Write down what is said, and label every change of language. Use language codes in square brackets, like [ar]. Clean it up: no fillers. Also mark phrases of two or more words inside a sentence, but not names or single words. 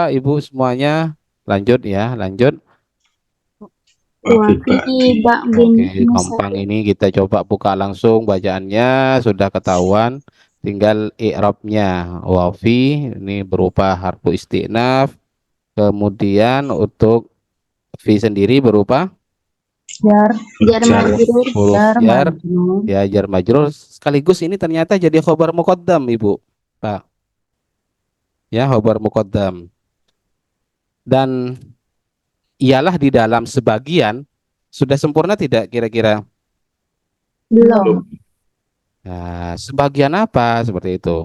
[id] Ibu semuanya lanjut ya, lanjut. Wafi bak bin Oke, gampang ini kita coba buka langsung bacaannya sudah ketahuan. Tinggal i'rabnya. Wafi ini berupa [ar] حرف استئناف. [id] Kemudian untuk fi sendiri berupa jar [ar] جار مجرور [id] huruf jar jar, majrur ya [ar] جار مجرور [id] sekaligus ini ternyata jadi [ar] خبر مقدم [id] Ibu, Pak. Ya, [ar] خبر مقدم. [id] Dan ialah di dalam sebagian sudah sempurna tidak kira-kira? belum. Nah, sebagian apa seperti itu?